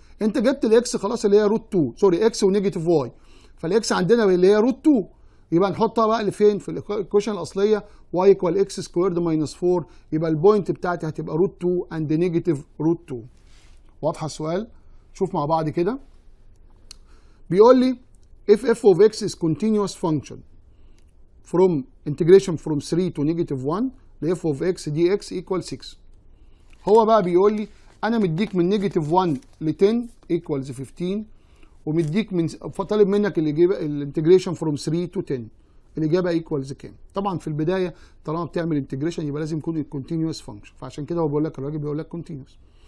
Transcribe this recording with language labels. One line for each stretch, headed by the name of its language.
Arabic: انت جبت الاكس خلاص اللي هي روت 2، سوري اكس ونيجاتيف واي، فالاكس عندنا اللي هي روت 2، يبقى نحطها بقى لفين؟ في الايكويشن الاصليه y ايكوال اكس سكويرد ماينس 4، يبقى البوينت بتاعتي هتبقى روت 2 اند نيجاتيف روت 2. واضحه السؤال؟ شوف مع بعض كده. بيقول لي
English: if f of x is continuous function from integration from 3 to negative 1 ل f of x dx equal 6.
Arabic: هو بقى بيقول لي انا مديك من نيجاتيف 1 ل 10 equals 15، ومديك من طالب منك الاجابه الانتجريشن فروم 3 تو 10، الاجابه ايكوالز كام؟ طبعا في البدايه طالما بتعمل انتجريشن يبقى لازم يكون كونتينوس فانكشن، فعشان كده هو بيقول لك الراجل بيقول لك كونتينوس.